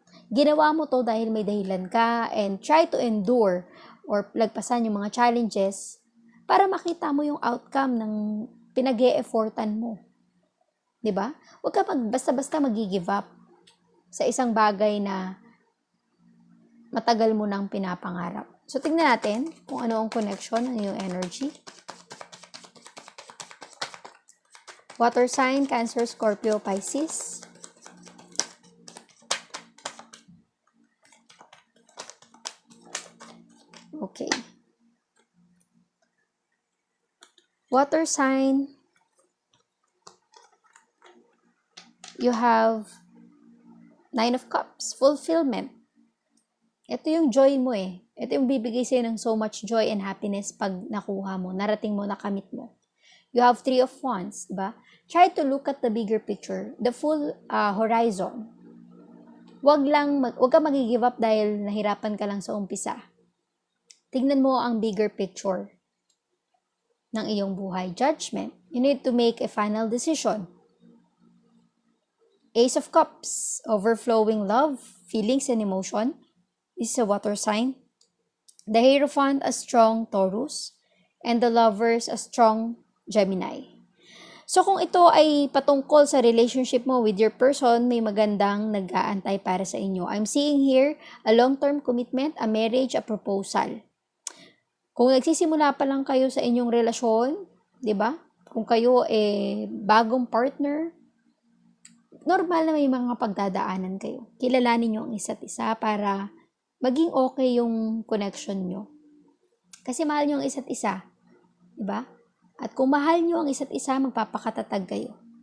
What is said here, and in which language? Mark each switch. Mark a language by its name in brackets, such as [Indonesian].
[Filipino] Ginawa mo to dahil may dahilan ka and [English] try to endure [Filipino] or lagpasan yung mga challenges para makita mo yung outcome ng pinag-e-effortan mo. Diba? Huwag ka basta-basta mag-give up sa isang bagay na matagal mo nang pinapangarap. So, tingnan natin kung ano ang connection ng yung energy. [English] Water sign, Cancer, Scorpio, Pisces. Okay. Water sign, you have 9 of Cups, fulfillment. [Filipino] Ito yung joy mo eh. Ito yung bibigay sa'yo ng [English] so much joy and happiness [Filipino] pag nakuha mo, narating mo, nakamit mo. [English] You have 3 of Wands, diba? Try to look at the bigger picture, the full horizon. [Filipino] Wag ka mag-give up dahil nahirapan ka lang sa umpisa. Tingnan mo ang bigger picture ng iyong buhay. [English] Judgment. You need to make a final decision. Ace of Cups. Overflowing love, feelings, and emotion. This is a water sign. The Hierophant, a strong Taurus. And the Lovers, a strong Gemini. [Filipino] So kung ito ay patungkol sa relationship mo [English] with your person, [Filipino] may magandang nag-aantay para sa inyo. [English] I'm seeing here a long-term commitment, a marriage, a proposal. [Filipino] Kung nagsisimula pa lang kayo sa inyong relasyon, 'di ba? Kung kayo bagong partner, normal na may mga pagdadaanan kayo. Kilalanin niyo ang isa't isa para maging okay yung connection niyo. Kasi mahal niyo ang isa't isa, 'di ba? At kung mahal niyo ang isa't isa, magpapakatatag kayo.